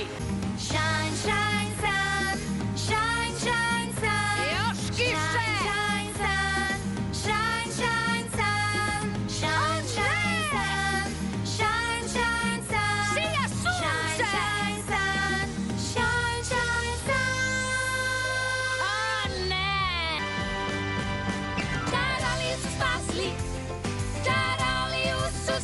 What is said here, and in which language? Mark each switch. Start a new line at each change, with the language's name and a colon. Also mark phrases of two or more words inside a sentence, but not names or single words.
English: Shine, shine sun, shine, shine sun.
Bosnian: Još kiše!
English: Shine, sun, shine, shine sun. Shine, shine sun, shine, shine sun.
Bosnian: Sija sunce!
English: Shine, shine sun, shine, shine sun.
Bosnian: A ne! Čaroliju su spasli, čaroliju